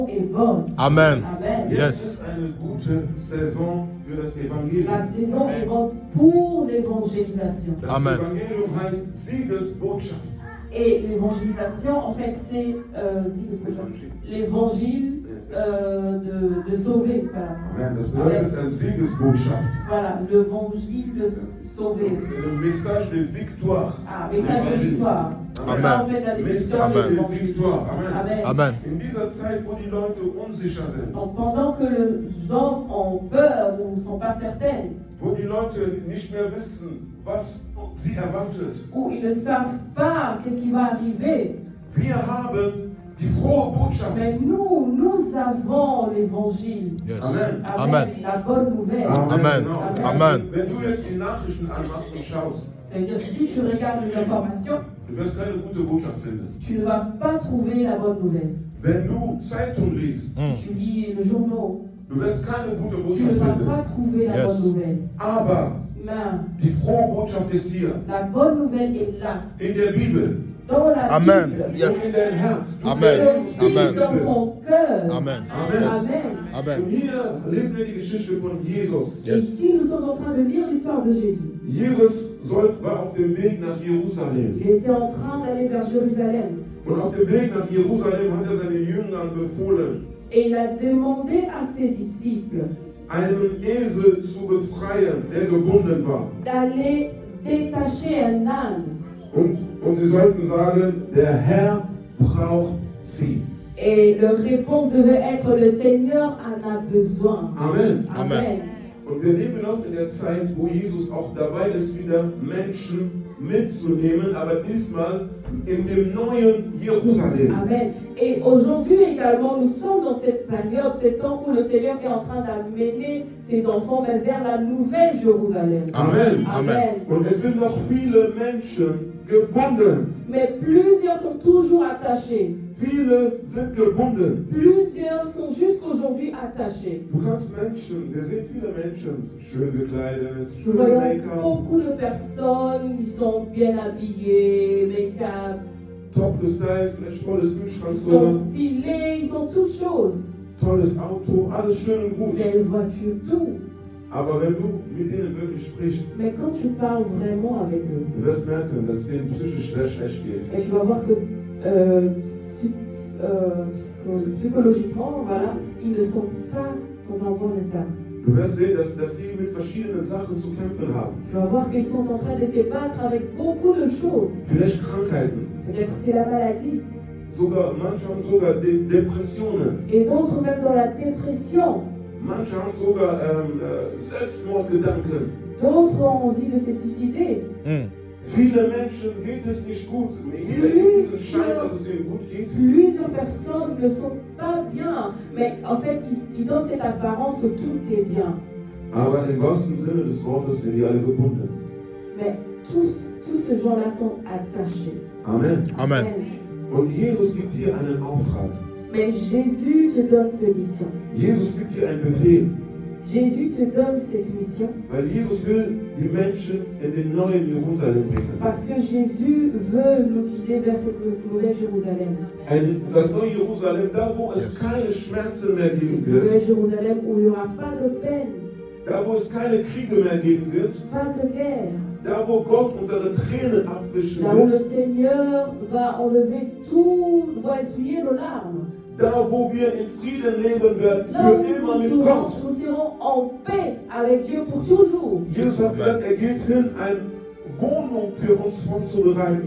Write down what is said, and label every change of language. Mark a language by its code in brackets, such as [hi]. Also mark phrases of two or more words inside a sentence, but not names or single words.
[fr] est bonne. Amen. Amen. Yes. [de] Jetzt ist eine gute Saison für das Evangelium. [fr] La saison est bonne pour l'évangélisation. [de] Das Amen. Evangelium heißt Siegesbotschaft. [fr] Et l'évangélisation, en fait, c'est l'évangile de sauver. Voilà. Amen. [de] Das bedeutet eine Siegesbotschaft. [fr] Voilà, l'évangile de sauver. C'est le message de victoire. Ah, message de victoire. Amen. C'est ça, en fait, la définition Message de de l'évangile. victoire. Amen. Amen. Amen. [de] In dieser Zeit, wo die Leute unsicher sind, [fr] Donc, pendant que les hommes ont peur ou ne sont pas certaines, [de] wo die Leute nicht mehr wissen, was sie erwartet, [fr] où ils ne savent pas qu'est-ce qui va arriver, [de] wir haben die frohe Botschaft. [fr] mais nous avons l'évangile. Yes. Amen. Amen. La bonne nouvelle. Amen. [de] Genau. Amen. Wenn du jetzt die Nachrichten anmachst und schaust, [fr] Ça veut dire si tu regardes les informations, [de] du wirst keine gute Botschaft finden. [fr] tu ne vas pas trouver la bonne nouvelle. [de] Wenn du Zeitung liest, [fr] Si tu lis le journal, [de] du wirst keine gute [fr] tu ne [de] Botschaft [fr] vas [de] finden. [fr] pas trouver la Yes. bonne nouvelle. [de] Aber [fr] Mais [de] die frohe Botschaft ist hier, [fr] la bonne nouvelle est là, [de] in der Bibel [fr] dans la Amen. Bible. Yes. [de] und in dein Herz. Du Amen. lebst, [fr] Aussi Amen. dans ton cœur. Amen. Amen. Amen. [de] Und Amen. hier lesen wir die Geschichte von Jesus. [fr] Et Yes. ici, nous sommes en train de lire l'histoire de Jésus. [de] Jesus war auf dem Weg nach Jerusalem. [fr] Il était en train d'aller vers Jérusalem. [de] Und auf dem Weg nach Jerusalem hat er seinen Jüngern befohlen, [fr] Et il a demandé à ses disciples [de] einen Esel zu befreien, der gebunden war. [fr] d'aller détacher un âne. [de] Und sie sollten sagen, der Herr braucht sie. [fr] Et leur réponse devait être: le Seigneur en a besoin. Amen. Amen. [de] Und wir leben noch in der Zeit, wo Jesus auch dabei ist, wieder Menschen mitzunehmen, aber diesmal in dem neuen Jerusalem. Amen. [fr] Et aujourd'hui également, nous sommes dans cette période, ces temps où le Seigneur est en train d'amener ses enfants vers la nouvelle Jérusalem. Amen. Amen. [de] Und es sind noch viele Menschen gebunden. [fr] Mais plusieurs sont toujours attachés. [de] Viele sind gebunden. [fr] Plusieurs sont jusqu'aujourd'hui attachés. [de] Du kannst Menschen, wir sehen viele Menschen, schön gekleidet, [fr] Nous [de] schön [fr] voyons [de] Make-up, [fr] beaucoup de personnes qui sont bien habillées, make-up, [de] top gestylt, vielleicht volles [fr] ils [de] Kühlschrank, [fr] sont stylés, ils ont toutes choses. [de] tolles Auto, alles schön und gut. [fr] Belle voiture, tout. [de] Aber wenn du mit denen wirklich sprichst, [fr] Mais quand tu parles vraiment avec eux, [de] du wirst merken, dass es denen psychisch sehr schlecht geht. [fr] et tu vas voir que psychologiquement, voilà, ils ne sont pas dans un bon état. [de] Du wirst sehen, dass sie mit verschiedenen Sachen zu kämpfen haben. [fr] Tu vas voir qu'ils sont en train de se battre avec beaucoup de choses. [de] Vielleicht Krankheiten, [fr] Peut-être c'est la maladie. [de] manche haben sogar Depressionen, [fr] Et d'autres même dans la dépression. [de] manche haben sogar Selbstmordgedanken. [fr] D'autres ont envie de se suicider. [de] Viele Menschen geht es nicht gut. Jeder gibt diesen Schein, dass es ihnen gut geht. [fr] Plusieurs personnes ne sont pas bien. Mais en fait, ils donnent cette apparence que tout est bien. [de] Aber im wahrsten Sinne des Wortes sind die alle gebunden. [fr] Mais tous ces gens-là sont attachés. Amen. Amen. [de] Und Jesus gibt hier einen Auftrag. [fr] Mais Jésus te donne cette mission. [de] Jesus gibt hier einen Befehl. [fr] Jésus te donne cette mission [de] Weil Jesus will die Menschen in den neuen Jerusalem bringen. [fr] parce que Jésus veut nous guider vers cette nouvelle Jérusalem. [de] Das neue Jerusalem, da wo es keine Schmerzen mehr geben wird, [fr] Nouvelle Jérusalem où il n'y aura pas de peine, [de] da wo es keine Kriege mehr geben wird, [fr] pas de guerre. [de] da wo Gott unsere Tränen abwischen [fr] Là où le [de] wird, [fr] Seigneur va enlever tout, va essuyer nos larmes. [de] da wo wir in Frieden leben werden, [fr] Là où [de] für immer mit [fr] nous [de] Gott. [fr] serons en paix avec Dieu pour toujours. [de] Jesus hat gesagt, er geht hin, eine Wohnung für uns vorzubereiten.